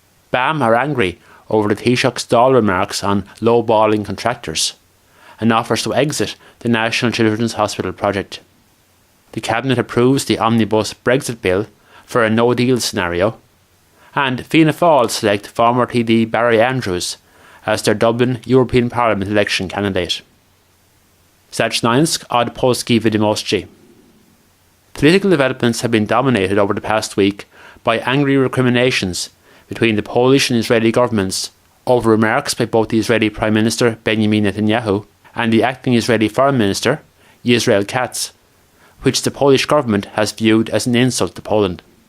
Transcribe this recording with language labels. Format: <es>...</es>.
<en>BAM are angry over the Taoiseach's Dáil remarks on low-balling contractors and offers to exit the National Children's Hospital project. The Cabinet approves the omnibus Brexit bill for a no-deal scenario, and Fianna Fáil select former TD Barry Andrews as their Dublin European Parliament election candidate.</en> <pl>Zacznając od Polski wiadomości.</pl> <en>Political developments have been dominated over the past week by angry recriminations between the Polish and Israeli governments over remarks by both the Israeli Prime Minister Benjamin Netanyahu and the acting Israeli Foreign Minister Israel Katz, which the Polish government has viewed as an insult to Poland.</en>